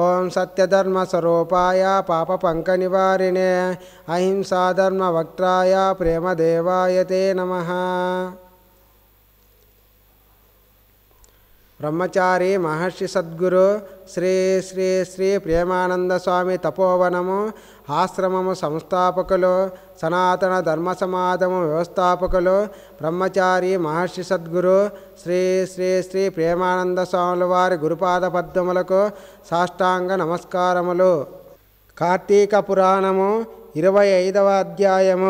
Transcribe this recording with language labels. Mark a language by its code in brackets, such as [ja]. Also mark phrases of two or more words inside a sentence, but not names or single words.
[sa] सत्यधर्मस्वरूपाय पापपङ्कनिवारिणे अहिंसाधर्मवक्त्राय प्रेमदेवाय ते नमः। [te] ब्रह्मचारी महर्षि सद्गुरु श्री श्री श्री प्रेमानंद स्वामी तपोवनము ఆశ్రమము సంస్థాపకులు సనాతన ధర్మ సమాజము వ్యవస్థాపకులు బ్రహ్మచారి మహర్షి సద్గురు శ్రీ శ్రీ శ్రీ ప్రేమానంద స్వాముల వారి గురుపాద పద్మములకు సాష్టాంగ నమస్కారములు. కార్తీక పురాణము 25వ అధ్యాయము.